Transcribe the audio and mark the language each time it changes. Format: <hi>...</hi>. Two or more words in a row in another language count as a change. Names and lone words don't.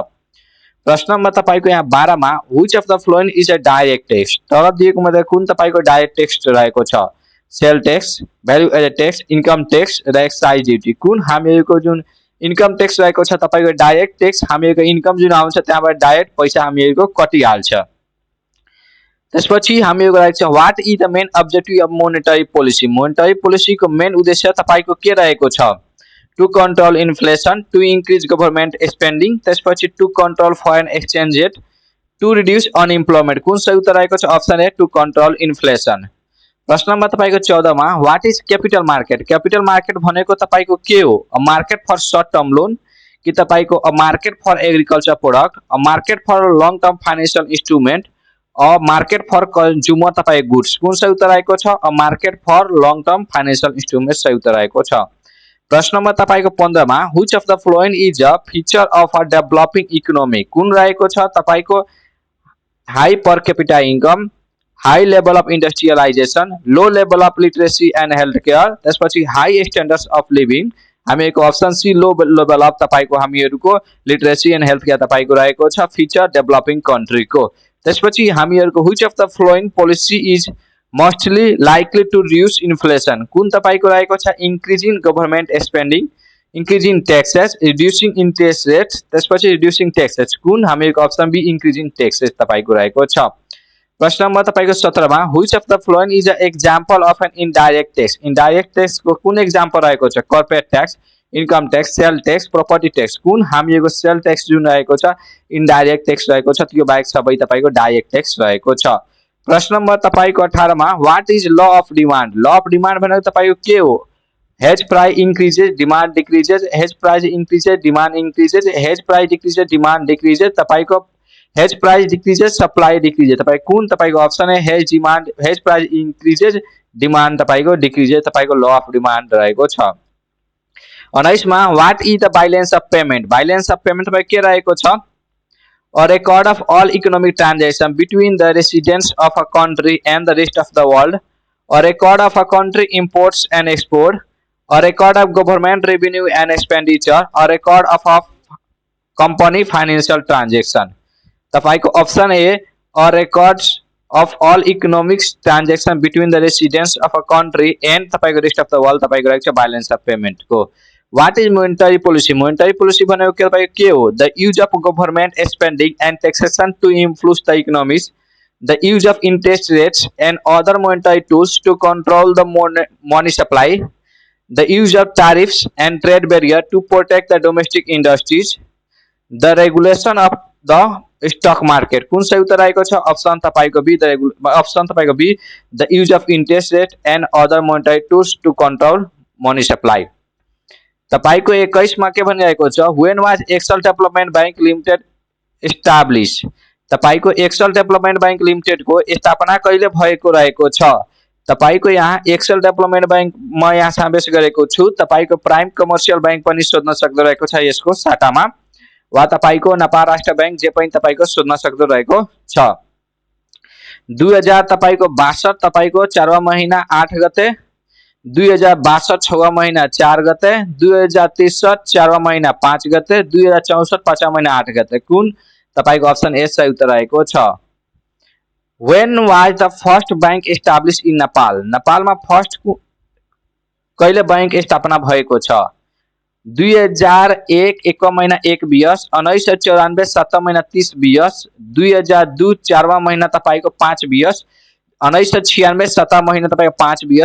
<ne>प्रश्न नम्बर तपाईको यहाँ 12 मा</ne> <en>which of the following is a direct tax</en> <ne>तर दिएको मध्ये कुन तपाईको</ne> <en>direct tax</en> <ne>रहेको छ</ne> <en>sale tax value added tax income tax</en> <ne>र</ne> <en>excise duty</en> <ne>कुन हामीहरुको जुन</ne> <en>income tax</en> <ne>रहेको छ तपाईको</ne> <en>direct tax</en> <ne>हामीहरुको इन्कम जुन आउँछ त्यहाँबाट डाइरेक्ट पैसा हामीहरुको कटिहाल्छ। त्यसपछि हामीहरुको रहेको छ</ne> <en>what is the main objective of monetary policy</en> <ne>को मेन उद्देश्य तपाईको के रहेको छ</ne> <en>to control inflation to increase government spending</en> <ne>त्यसपछि</ne> <en>to control foreign exchange rate to reduce unemployment</en> <ne>कुन सही उत्तर रहेको छ</ne> <en>option A to control inflation.</en> <ne>प्रश्न नम्बर तपाईको 14 मा</ne> <en>what is capital market</en> <ne>भनेको तपाईको के हो</ne> <en>a market for short term loan</en> <ne>कि तपाईको</ne> <en>a market for agriculture product a market for long term financial instrument a market for consumer</en> <ne>तपाईको गुड्स कुन सही उत्तर रहेको छ</ne> <en>a market for long term financial instrument</en> <ne>सही उत्तर रहेको छ। प्रश्न नम्बर तपाईको 15 मा</ne> <en>which of the following is a feature of a developing economy</en> <ne>कुन रहेको छ तपाईको</ne> <en>high per capita income high level of industrialization low level of literacy and health care</en> <ne>त्यसपछि</ne> <en>high standards of living</en> <ne>हामीको</ne> <en>option C low level of</en> <ne>तपाईको हामीहरुको</ne> <en>literacy and health care</en> <ne>तपाईको रहेको छ</ne> <en>feature developing country</en> <ne>को। त्यसपछि हामीहरुको</ne> <en>which of the following policy is mostly likely to reduce inflation</en> <ne>कुन तपाईको रहेको छ</ne> <en>increasing government spending increasing taxes reducing interest rates</en> <ne>त्यसपछि</ne> <en>reducing taxes</en> <ne>कुन हामीको</ne> <en>option B increasing taxes</en> <ne>तपाईको रहेको छ। प्रश्न नम्बर तपाईको 17 मा</ne> <en>which of the following is a example of an indirect tax</en> <ne>को कुन एक्जाम्पल रहेको छ</ne> <en>corporate tax income tax sale tax property tax</en> <ne>कुन हामीको</ne> <en>sale tax</en> <ne>जुन रहेको छ</ne> <en>indirect tax</en> <ne>रहेको छ त्यो बाहेक सबै तपाईको</ne> <en>direct tax</en> <ne>रहेको छ। प्रश्न नम्बर तपाईको 18 मा</ne> <en>what is law of demand</en> <ne>भनेको तपाईको के हो</ne> <en>as price increases demand decreases as price increases demand increases as price decreases demand decreases</en> <ne>तपाईको</ne> <en>as price decreases supply decreases</en> <ne>तपाई कुन तपाईको</ne> <en>option A as price increases demand</en> <ne>तपाईको डिक्रीजेस तपाईको</ne> <en>law of demand</en> <ne>रहेको छ।</ne> <en>19 मा what is the balance of payment</en> <ne>तपाई के रहेको छ</ne> <en>a record of all economic transactions between the residents of a country and the rest of the world a record of a country imports and export a record of government revenue and expenditure a record of a company financial transaction तपाईको option A a records of all economic transactions between the residents of a country and तपाईको rest of the world</en> <ne>तपाईको रहेको छ</ne> <en>balance of payment को। What is monetary policy</en> <ne>भनेको के तपाईको के हो</ne> <en>the use of government spending and taxation to influence the economies the use of interest rates and other monetary tools to control the money supply the use of tariffs and trade barrier to protect the domestic industries the regulation of the stock market</en> <ne>कुन सही उत्तर रहेको छ</ne> <en>अप्सन तपाईको बी the use of interest rate and other monetary tools to control money supply।</en> <ne>तपाईको 21 मा के भनिरहेको छ</ne> <en>when was Excel Development Bank Limited established</en> <ne>तपाईको Excel Development Bank Limited को स्थापना कहिले भएको रहेको छ तपाईको यहाँ Excel Development Bank म यहाँ समावेश गरेको छु तपाईको प्राइम कमर्शियल बैंक पनि सोध्न सक्दो रहेको छ यसको साटामा वा तपाईको नेपाल राष्ट्र बैंक जे पनि तपाईको सोध्न सक्दो रहेको छ। 2000 तपाईको 62 तपाईको 4 महिना 8 गते 2062 6 महिना 4 गते 2063 4 महिना 5 गते 2064 5 महिना 8 गते कुन तपाईको अप्सन ए सही उत्तर रहेको छ।</ne> <en>When was the first bank established in Nepal?</en> <ne>नेपालमा फर्स्ट कहिले बैंक स्थापना भएको छ? 2001 1 महिना 1 बियस, 1994 7 महिना 30 बियस, 2002 4वां महिना तपाईको 5 बियस, 1996 7 महिना तपाईको 5 बियस।</ne>